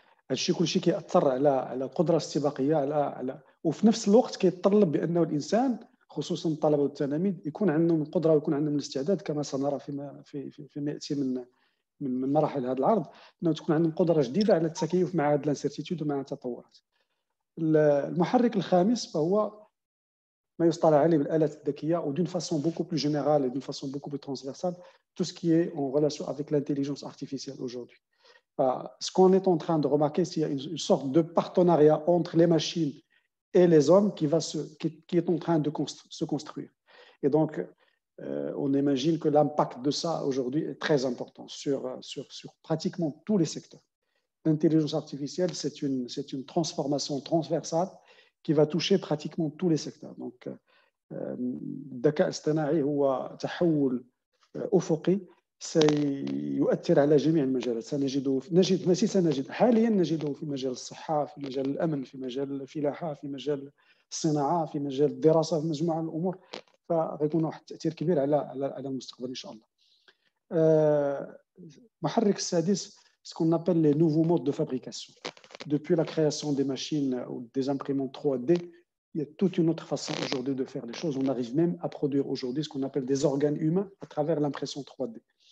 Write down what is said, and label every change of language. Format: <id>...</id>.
<ar>هادشي كلشي كيأثر على القدره الاستباقيه على وفي نفس الوقت كيتطلب بانه الانسان خصوصا الطلبه والتلاميذ يكون عندهم القدره ويكون عندهم الاستعداد كما سنرى فيما ياتي من مراحل هذا العرض، انه تكون عندهم قدره جديده على التكيف مع هذه الانسيرتيتود ومع التطورات. المحرك الخامس فهو ما يصطلح عليه بالآلات الذكية</ar> <fr>ou d'une façon beaucoup plus générale et d'une façon beaucoup plus transversale tout ce qui est en relation avec l'intelligence artificielle aujourd'hui. Ce qu'on est en train de remarquer, c'est une sorte de partenariat entre les machines et les hommes qui est en train de se construire. Et donc, on imagine que l'impact de ça aujourd'hui est très important sur pratiquement tous les secteurs. L'intelligence artificielle, c'est une transformation transversale qui va toucher pratiquement tous les secteurs. Donc,</fr> <ar>الذكاء الاصطناعي هو تحول أفقي سيؤثر على جميع المجالات. سنجد حاليا نجده في مجال الصحة، في مجال الأمن، في مجال الفلاحة، في مجال الصناعة، في مجال الدراسة، في مجموعة من الأمور. فغيكون واحد التأثير كبير على المستقبل إن شاء الله. المحرك السادس</ar> <fr>ce qu'on appelle les nouveaux modes de fabrication. Depuis la création des machines ou des imprimantes 3D, il y a toute une autre façon aujourd'hui de faire les choses. On arrive même à produire aujourd'hui ce qu'on appelle des organes humains à travers l'impression 3D.</fr>